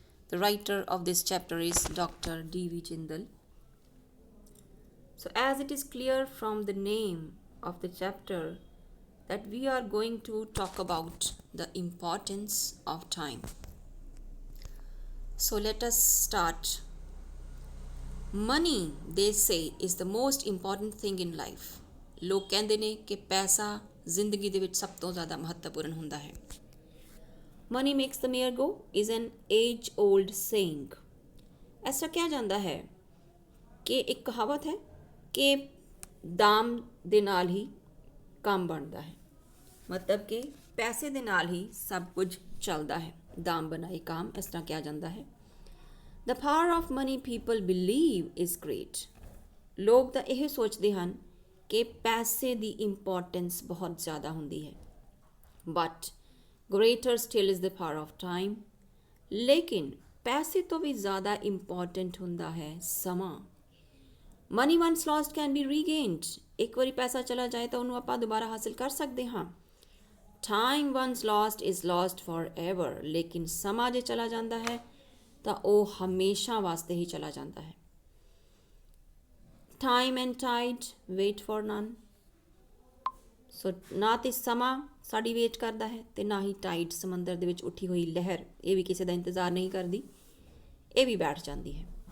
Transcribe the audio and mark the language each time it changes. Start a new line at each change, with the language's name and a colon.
English: The writer of this chapter is Dr. D.V. Jindal. So, as it is clear from the name of the chapter that we are going to talk about the importance of time. So, let us start. Money they say is the most important thing in life.
Punjabi: ਲੋਕ ਕਹਿੰਦੇ ਨੇ ਕਿ ਪੈਸਾ ਜ਼ਿੰਦਗੀ ਦੇ ਵਿੱਚ ਸਭ ਤੋਂ ਜ਼ਿਆਦਾ ਮਹੱਤਵਪੂਰਨ ਹੁੰਦਾ ਹੈ।
English: Money makes the mare go is an age old saying.
Punjabi: ਐਸਾ ਕਿਹਾ ਜਾਂਦਾ ਹੈ ਕਿ ਇੱਕ ਕਹਾਵਤ ਹੈ ਕਿ ਦਾਮ ਦੇ ਨਾਲ ਹੀ ਕੰਮ ਬਣਦਾ ਹੈ, ਮਤਲਬ ਕਿ ਪੈਸੇ ਦੇ ਨਾਲ ਹੀ ਸਭ ਕੁਝ ਚੱਲਦਾ ਹੈ। ਦਾਮ ਬਣਾਏ ਕਾਮ, ਇਸ ਤਰ੍ਹਾਂ ਕਿਹਾ ਜਾਂਦਾ ਹੈ।
English: The power of money people believe is great.
Punjabi: ਲੋਕ ਤਾਂ ਇਹ ਸੋਚਦੇ ਹਨ ਕਿ ਪੈਸੇ ਦੀ ਇੰਪੋਰਟੈਂਸ ਬਹੁਤ ਜ਼ਿਆਦਾ ਹੁੰਦੀ ਹੈ।
English: But greater still is the power of time.
Punjabi: ਲੇਕਿਨ ਪੈਸੇ ਤੋਂ ਵੀ ਜ਼ਿਆਦਾ ਇੰਪੋਰਟੈਂਟ ਹੁੰਦਾ ਹੈ ਸਮਾਂ।
English: Money once lost can be regained.
Punjabi: ਇੱਕ ਵਾਰੀ ਪੈਸਾ ਚਲਾ ਜਾਏ ਤਾਂ ਉਹਨੂੰ ਆਪਾਂ ਦੁਬਾਰਾ ਹਾਸਿਲ ਕਰ ਸਕਦੇ ਹਾਂ।
English: Time once lost is lost forever.
Punjabi: ਲੇਕਿਨ ਸਮਾਂ ਜੇ ਚਲਾ ਜਾਂਦਾ ਹੈ ਤਾਂ ਉਹ ਹਮੇਸ਼ਾ ਵਾਸਤੇ ਹੀ ਚਲਾ ਜਾਂਦਾ ਹੈ।
English: Time and tide wait for none.
Punjabi: ਸੋ ਨਾ ਤੇ ਸਮਾਂ ਸਾਡੀ ਵੇਟ ਕਰਦਾ ਹੈ ਤੇ ਨਾ ਹੀ ਟਾਈਡ, ਸਮੁੰਦਰ ਦੇ ਵਿੱਚ ਉੱਠੀ ਹੋਈ ਲਹਿਰ, ਇਹ ਵੀ ਕਿਸੇ ਦਾ ਇੰਤਜ਼ਾਰ ਨਹੀਂ ਕਰਦੀ, ਇਹ ਵੀ ਬੈਠ ਜਾਂਦੀ ਹੈ।